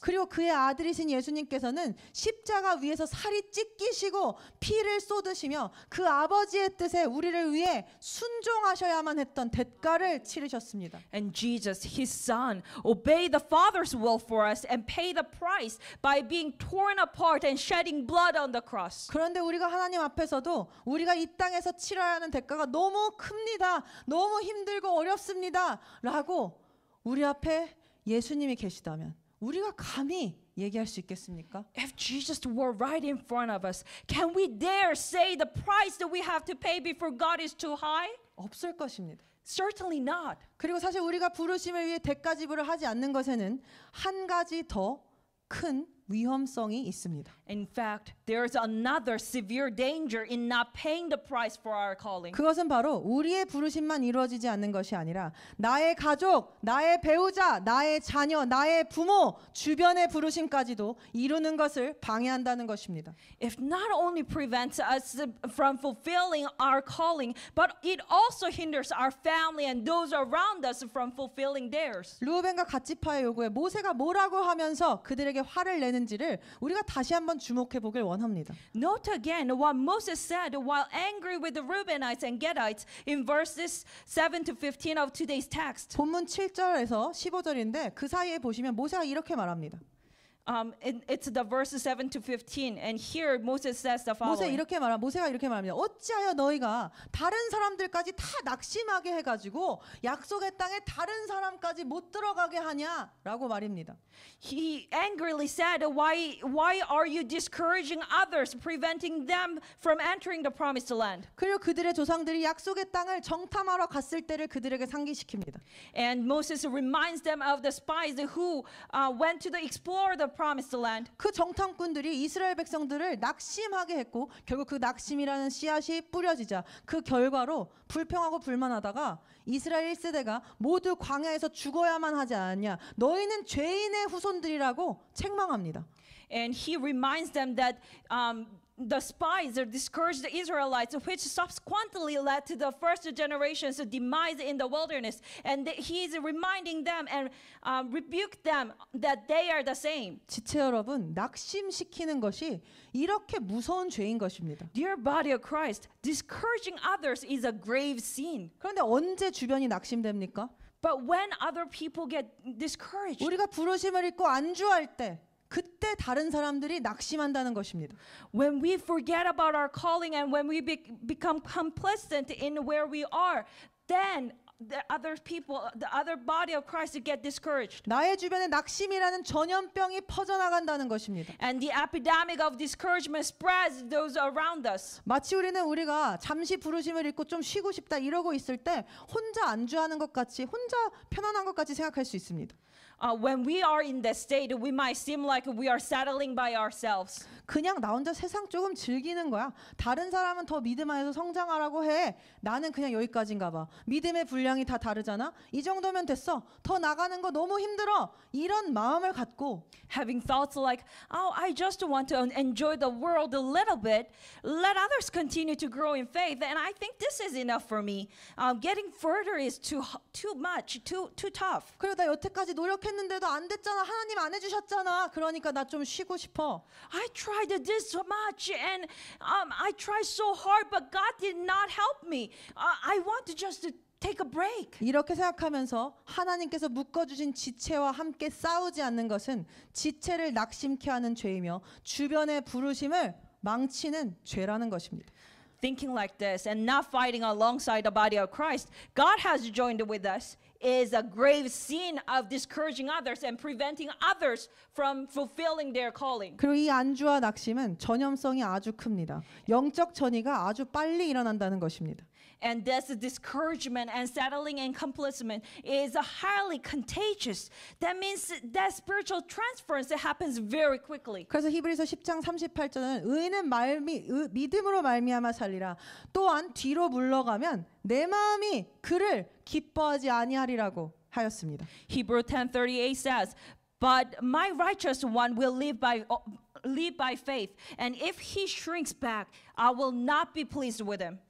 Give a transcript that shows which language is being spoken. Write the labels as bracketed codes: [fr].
[ko] 그리고 그의 아들이신 예수님께서는 십자가 위에서 살이 찢기시고 피를 쏟으시며 그 아버지의 뜻에 우리를 위해 순종하셔야만 했던 대가를 치르셨습니다. [en] And Jesus, his son, obeyed the Father's will for us and paid the price by being torn apart and shedding blood on the cross. [ko] 그런데 우리가 하나님 앞에서도 우리가 이 땅에서 치러야 하는 대가가 너무 큽니다. 너무 힘들고 어렵습니다. 라고 우리 앞에 예수님이 계시다면 우리가 감히 얘기할 수 있겠습니까? [en] If Jesus were right in front of us, can we dare say the price that we have to pay before God is too high? [ko] 없을 것입니다. [en] Certainly not. [ko] 그리고 사실 우리가 부르심을 위해 대가 지불을 하지 않는 것에는 한 가지 더 큰 위험성이 있습니다. [en] In fact, there is another severe danger in not paying the price for our calling. [ko] 그것은 바로 우리의 부르심만 이루어지지 않는 것이 아니라 나의 가족, 나의 배우자, 나의 자녀, 나의 부모, 주변의 부르심까지도 이루는 것을 방해한다는 것입니다. [en] It not only prevents us from fulfilling our calling, but it also hinders our family and those around us from fulfilling theirs. [ko] 르우벤과 갓지파의 요구에 모세가 뭐라고 하면서 그들에게 화를 내는지를 우리가 다시 한번 주목해 보길 원합니다. [en] Note again what Moses said while angry with the Reubenites and Gadites in verses 7 to 15 of today's text. [ko] 본문 7절에서 15절인데 그 사이에 보시면 모세가 이렇게 말합니다. [en] It's the verses 7 to 15, and here Moses says the following. [ko] 모세가 이렇게 말합니다. 어찌하여 너희가 다른 사람들까지 다 낙심하게 해가지고 약속의 땅에 다른 사람까지 못 들어가게 하냐라고 말입니다. [en] He angrily said, why are you discouraging others, preventing them from entering the promised land? [ko] 그리고 그들의 조상들이 약속의 땅을 정탐하러 갔을 때를 그들에게 상기시킵니다. [en] And Moses reminds them of the spies who went to explore the promised land. [ko] 그 정탐꾼들이 이스라엘 백성들을 낙심하게 했고 결국 그 낙심이라는 씨앗이 뿌려지자 그 결과로 불평하고 불만하다가 이스라엘 1세대가 모두 광야에서 죽어야만 하지 않았냐, 너희는 죄인의 후손들이라고 책망합니다. [en] And he reminds them that the spies discouraged the Israelites, which subsequently led to the first generation's demise in the wilderness. And he is reminding them and rebuked them that they are the same. [ko] 지체 여러분, 낙심시키는 것이 이렇게 무서운 죄인 것입니다. [en] Dear body of Christ, discouraging others is a grave sin. [ko] 그런데 언제 주변이 낙심됩니까? [en] But when other people get discouraged, [ko] 우리가 부르심을 잊고 안주할 때 그때 다른 사람들이 낙심한다는 것입니다. [en] when we forget about our calling and when we become complacent in where we are, then the other people, the other body of Christ to get discouraged. [ko] 나의 주변에 낙심이라는 전염병이 퍼져나간다는 것입니다. [en] And the epidemic of discouragement spreads those around us. [ko] 마치 우리가 잠시 부르심을 잊고 좀 쉬고 싶다 이러고 있을 때 혼자 안주하는 것 같이 혼자 편안한 것 같이 생각할 수 있습니다. [en] When we are in that state, we might seem like we are settling by ourselves. [ko] 그냥 나 혼자 세상 조금 즐기는 거야. 다른 사람은 더 믿음 안에서 성장하라고 해. 나는 그냥 여기까지인가 봐. 믿음의 분량이 다 다르잖아. 이 정도면 됐어. 더 나가는 거 너무 힘들어. 이런 마음을 갖고 [en] Having thoughts like, oh, I just want to enjoy the world a little bit. Let others continue to grow in faith. And I think this is enough for me. Getting further is too much, too tough. [ko] 그리고 나 여태까지 노력했는데도 안 됐잖아. 하나님 안 해주셨잖아. 그러니까 나 좀 쉬고 싶어. [en] I tried this so much and I tried so hard, but God did not help me. I want to just take a break. [ko] 이렇게 생각하면서 하나님께서 묶어주신 지체와 함께 싸우지 않는 것은 지체를 낙심케 하는 죄이며 주변의 부르심을 망치는 죄라는 것입니다. [en] Thinking like this and not fighting alongside the body of Christ, God has joined with us, is a grave sin of discouraging others and preventing others from fulfilling their calling. [ko] 그리고 이 안주와 낙심은 전염성이 아주 큽니다. 영적 전이가 아주 빨리 일어난다는 것입니다. [en] And this discouragement and settling and complacement is highly contagious. That means that spiritual transference happens very quickly. [ko] 그래서 히브리서 10장 38절은 의인은 믿음으로 말미암아 살리라. 또한 뒤로 물러가면 내 마음이 그를 기뻐하지 아니하리라고 하였습니다. [en] Hebrew 10:38 says, "But my righteous one will live by faith, and if he shrinks back, I will not be pleased with him."